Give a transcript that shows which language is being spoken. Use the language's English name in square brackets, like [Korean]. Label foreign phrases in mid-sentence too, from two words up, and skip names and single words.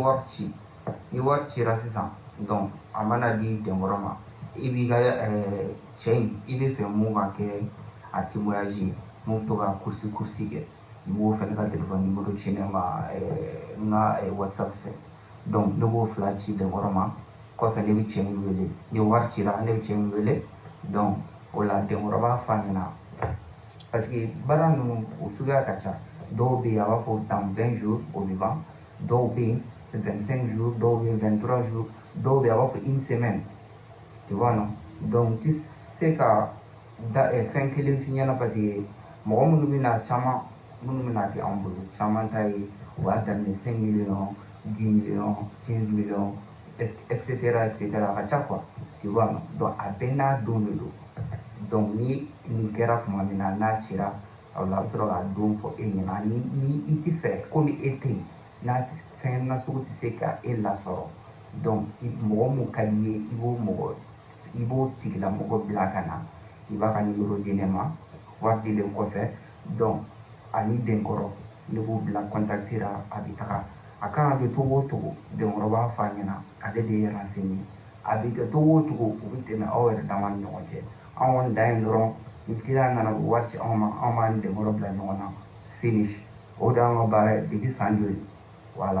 [Bambara] wari ci ni wari cira sisan a mana di dɛnkɔrɔ ma i b'i ka cɛ in i bɛ fɛ mun ka kɛ a témoignage ye mun bɛ to ka kursi kɛ i b'o fɛnɛ ka telefɔni nimero ci ne ma n ka whatsapp fɛ ne b'o 2 ci dɛnkɔrɔ ma kɔfɛ ne bɛ cɛ in wele ni wari cira ne bɛ cɛ in wele o la dɛnkɔrɔ b'a f'a ɲɛna [French] parce que [Bambara] baara ninnu o suguya ka ca dɔw bɛ yen a b'a fɔ [French] dans 20 jours [Bambara] o bɛ ban dɔw bɛ yen 25 jours dɔw bɛ yen 23 jours dɔw bɛ yen a b'a fɔ [French] une semaine tu vois non [Bambara] ti se ka fɛn kelen f'i ɲɛna [French] parce que [Bambara] mɔgɔ minnu bɛna kɛ an bolo caman ta ye u b'a daminɛ 5 millions 10 millions 15 millions etc a ka ca [French] quoi tu vois [Bambara] a bɛɛ n'a don de don ni nin kɛra tuma min na n'a cira o la a bɛ sɔrɔ ka don fɔ e ɲɛna ni i tɛ fɛ komi e tɛ yen n'a fɛn nasugu tɛ se ka e lasɔrɔ mɔgɔ mun ka di ye i b'o tigilamɔgɔ bila ka na i b'a ka nimero di ne ma wari dilen kɔfɛ ani denkɔrɔ ne b'u bila contacter la a bɛ taga a kan ka kɛ cogo o cogo denkɔrɔ b'a f'a ɲɛna ale de ye renseigné a bɛ kɛ cogo o cogo u bɛ tɛmɛ aw yɛrɛ dama ni ɲɔgɔn cɛ anw kɔni dan ye dɔrɔn ni client nana u wari ci anw ma anw b'a ni denkɔrɔ bila ɲɔgɔn na finish o de y'an ka baara ye depuis san joli voilà.